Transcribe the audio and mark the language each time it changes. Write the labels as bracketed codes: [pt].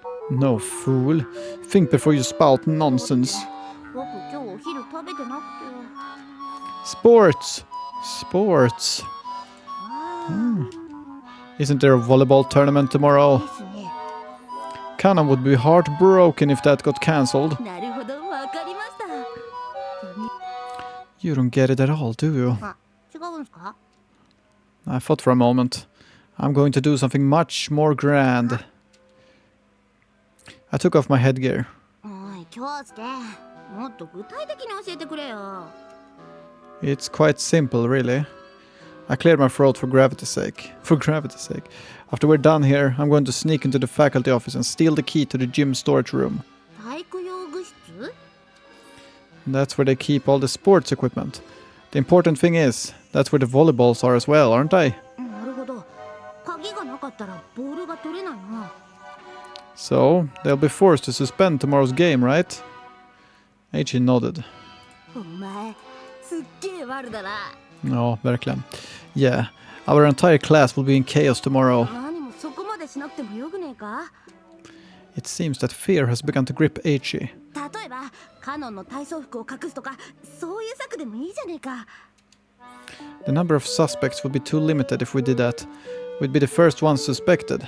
[en] No, fool. Think before you spout nonsense. [ja] 僕今日お昼食べてなくて。 [en] Sports! Sports! あ Isn't there a volleyball tournament tomorrow? [ja] ですね。 [en] Kana would be heartbroken if that got cancelled. [ja] なるほど、わかりました。 [en] You don't get it at all, do you? [ja] あ、違うんですか？ [en] I thought for a moment. I'm going to do something much more grand. I took off my headgear. [ja] おい、京介。もっと具体的に教えてくれよ。 [en] It's quite simple, really. I cleared my throat for gravity's sake. For gravity's sake. After we're done here, I'm going to sneak into the faculty office and steal the key to the gym storage room. [ja] 体育用具室？ [en] That's where they keep all the sports equipment. The important thing is, that's where the volleyballs are as well, aren't they? [ja] なるほど。鍵がなかったらボールが取れないな。 [en] So, they'll be forced to suspend tomorrow's game, right? Eiichi nodded. [ja] お前、すっげえ悪だな。 [sv] Ja, verkligen. [en] Yeah, our entire class will be in chaos tomorrow. [ja] 何もそこまでしなくてもよくねえか？ [en] It seems that fear has begun to grip Eiichi. [ja] 例えばカノンの体操服を隠すとか、そういう策でもいいじゃねえか。 [en] The number of suspects would be too limited if we did that. We'd be the first ones suspected.